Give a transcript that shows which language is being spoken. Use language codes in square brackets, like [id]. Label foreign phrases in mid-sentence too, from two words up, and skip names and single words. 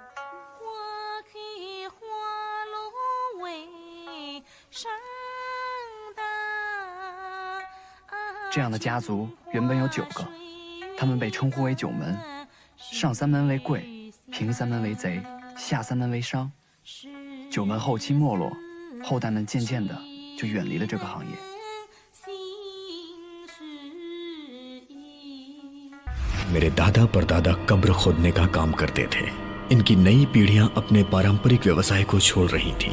[zh] 这样的家族原本有9个，他们被称呼为9门，上3门为贵，平3门为贼，下3门为商。9门后期没落，后代们渐渐的就远离了这个行业。 [hi] मेरे दादा परदादा कब्र खोदने का काम करते थे। इनकी नई पीढ़ियां अपने पारंपरिक व्यवसाय को छोड़ रही थीं।